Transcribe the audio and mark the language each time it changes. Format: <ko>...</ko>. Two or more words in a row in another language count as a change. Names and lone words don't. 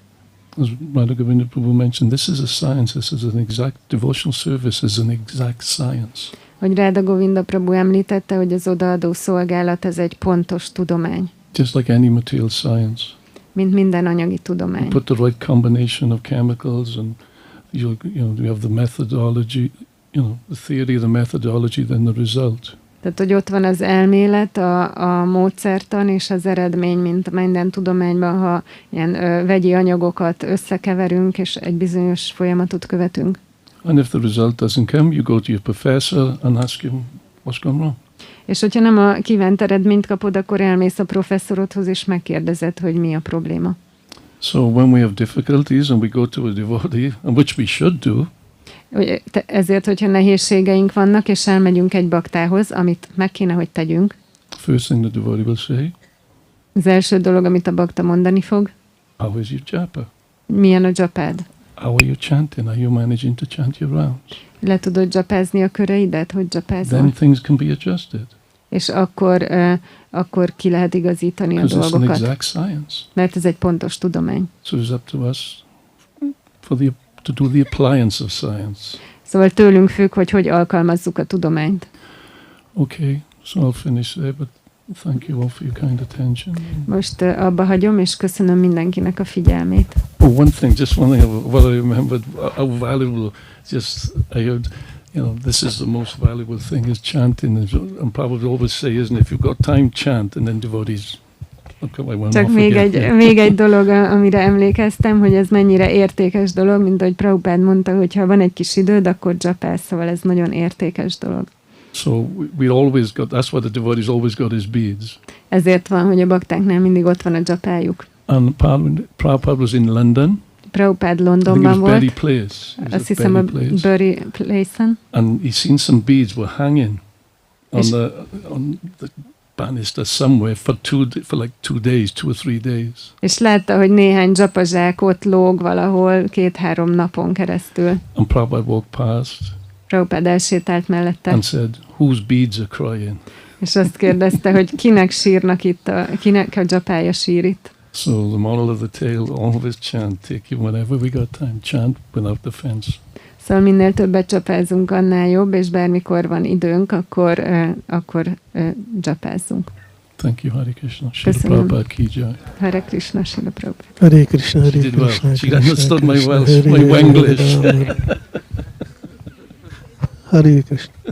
<en>As Radha Govinda Prabhu mentioned, this is a science. This is an exact devotional service. Is an exact science.</en> <hu>Hogy Radha Govinda Prabhu említette, hogy az odaadó szolgálat ez egy pontos tudomány.</hu> <en>Just like any material science.</en> <hu>Mint minden anyagi tudomány.</hu> <en>You put the right combination of chemicals, and you have the methodology. The theory, the methodology, then the result.</en> <hu>Tehát, hogy ott van az elmélet, a módszertan és az eredmény, mint minden tudományban, ha ilyen vegyi anyagokat összekeverünk, és egy bizonyos folyamatot követünk.</hu> <en>And if the result doesn't come, you go to your professor and ask him, what's gone wrong?</en> <hu>És hogyha nem a kívánt eredményt kapod, akkor elmész a professzorodhoz, és megkérdezed, hogy mi a probléma.</hu> <en>So when we have difficulties and we go to a devotee, and which we should do,</en> <hu>ezért, hogyha nehézségeink vannak, és elmegyünk egy baktához, amit meg kéne, hogy tegyünk.</hu> <en>First thing the devotee will say,</en> <hu>az első dolog, amit a bakta mondani fog,</hu> <en>how is your japa?</en> <hu>Milyen a dzsapád?</hu> <en>How are you chanting? Are you managing to chant your rounds?</en> <hu>Le tudod dzsapázni a köreidet, hogy dzsapázol?</hu> <en>Then things can be adjusted.</en> <hu>És akkor ki lehet igazítani a dolgokat.</hu> <en>It's an exact science.</en> <hu>Mert ez egy pontos tudomány.</hu> <en>So it's up to us to do the appliance of science.</en> <hu>Szóval tőlünk függ, hogy alkalmazzuk a tudományt.</hu> <en>Okay, so I'll finish there, but thank you all for your kind attention.</en> <hu>Most abba hagyom, és köszönöm mindenkinek a figyelmét.</hu> <en>Oh, one thing, just one thing, what I remembered, how valuable, I heard, this is the most valuable thing is chanting, and probably always say, isn't it, if you've got time, chant, and then devotees.</en> <hu>Csak még egy dolog, amire emlékeztem, hogy ez mennyire értékes dolog, mint ahogy Prabhupád mondta, hogy ha van egy kis időd, akkor dzsapálsz, szóval ez nagyon értékes dolog.</hu> <en>So we always got, that's why the devotees always got his beads.</en> <hu>Ezért van, hogy a baktáknál mindig ott van a dzsapájuk.</hu> <en>And Prabhupada was in London.</en> <hu>Prabhupád Londonban volt. Azt hiszem a Bury Place-en.</hu> <en>And he seen some beads were hanging on the banister somewhere for like 2 days, 2 or 3 days.</en> <hu>És látta, hogy néhány dzsapazsák ott lóg valahol 2-3 napon keresztül.</hu> <en>And Prabhupada walked past.</en> <hu>Prabhupád elsétált mellette.</hu> <en>And said, whose beads are crying?</en> <hu>És azt kérdezte, hogy kinek sírnak itt, kinek a dzsapája sír itt.</hu> <en>So the moral of the tale, always chant, take you whenever we got time, chant without offense.</en> <hu>Szóval minél többet csapázzunk, annál jobb, és bármikor van időnk, akkor csapázzunk.</hu> <en>Thank you, Hare Krishna. Shri Prabhupada</en> <hi>ki jai.</hi> <en>Hare Krishna, Shri Prabhupada. Hare Krishna, Hare Krishna. She understood my Wenglish. Hare Krishna.</en>